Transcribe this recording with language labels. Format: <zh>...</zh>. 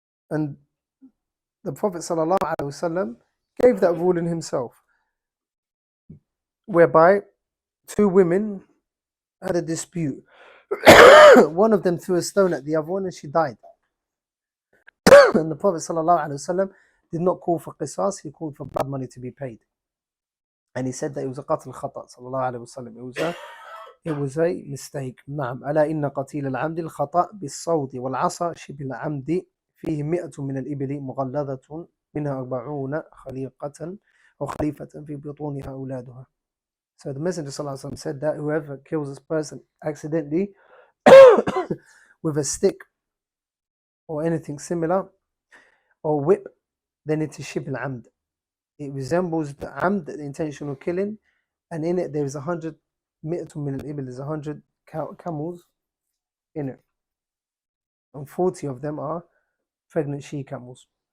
<en>And the Prophet ﷺ gave that ruling himself, whereby two women had a dispute. One of them threw a stone at the other one and she died. And the Prophet ﷺ did not call for qisas, he called for blood money to be paid. And he said that it was a qatl khata. It was a mistake.</en> <ar>نعم. ألا إن قتيل العمد الخطأ بالصوت والعصا شبه العمد فيه 100 من الإبل مغلظة منها 40 خليقة أو خليفة في بطونها أولادها.</ar> <en>So the Messenger ﷺ said that whoever kills this person accidentally with a stick or anything similar or whip, then it is shibh al-amd. It resembles the amd, the intentional killing, and in it there is 100</en> <ar>mi'atun min al-ibil,</ar> <en>there's 100 camels in it, and 40 of them are pregnant she camels.</en>